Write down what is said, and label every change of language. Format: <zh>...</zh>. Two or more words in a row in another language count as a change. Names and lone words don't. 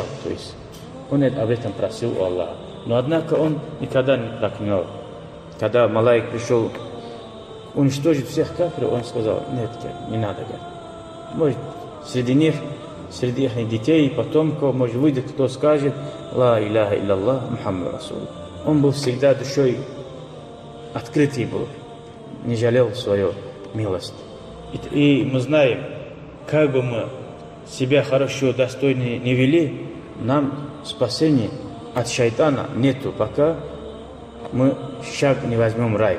<ru>То есть он об этом просил у Аллаха. Но однако он никогда не проклинал. Когда Малаик пришел уничтожить всех кафиров, он сказал: нет, не надо. Может, среди них, среди их детей, потомков, может, выйдет, кто скажет:</ru> <ar>لا إله إلا الله، محمد رسول.</ar> <ru>Он был всегда душой открытый был, не жалел свою милость. И мы знаем, как бы мы себя хорошо, достойно не вели, нам спасения от шайтана нету, пока мы шаг не возьмем в рай.</ru>